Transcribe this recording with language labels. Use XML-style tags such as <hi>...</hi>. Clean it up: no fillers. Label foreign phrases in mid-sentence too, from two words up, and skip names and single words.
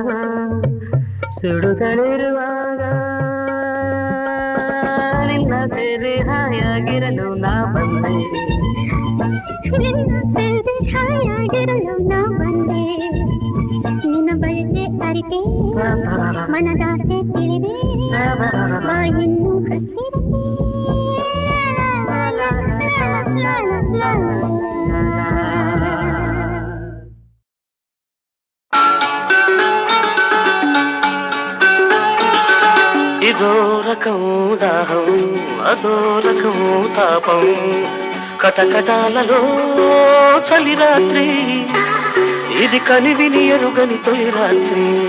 <kn>ಸುಡುತ್ತಲಿರುವಾಗ ನಿನ್ನ ಸೇರಿ ಹಾಯಾಗಿರಲು ನಾ ಬಂದೆ, ನಿನ್ನ ಸೇರಿ ಹಾಯಾಗಿರಲು ನಾ ಬಂದೆ. ನಿನ್ನ ಬಯಕೆ ಅರಿತೆ ಮನದಾಸೆ ತಿಳಿದೆ, ಬಾ ಇನ್ನು ಹತ್ತಿರಕ್ಕೆ.</kn> <te>ఇదో రకం దాహం అదో రకం తాపం, కటకటాలలో చలి రాత్రి, ఇది కనివిని ఎరుగని తొలి రాత్రి.</te>